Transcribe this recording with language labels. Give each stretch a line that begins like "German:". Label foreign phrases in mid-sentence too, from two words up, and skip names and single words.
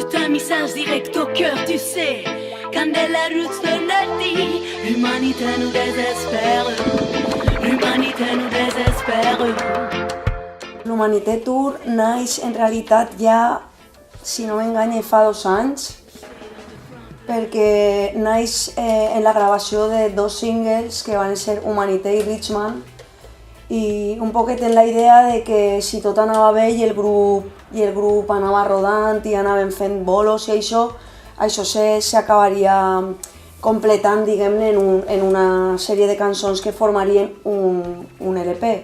French: message direct au cœur, tu sais. Candela Roots de Nerdy, l'humanité nous désespère. L'humanité nous désespère.
Catalan: L'Humanité Tour naix en realitat ja, si no m'enganye, fa 2 anys, perquè naix en la gravació de 2 singles que van ser Humanité i Richman, i un poquet en la idea de que si tot anava bé i el grup anava rodant i anaven fent bolos i això s'acabaria completant, diguem-ne, en una sèrie de cançons que formarien un LP.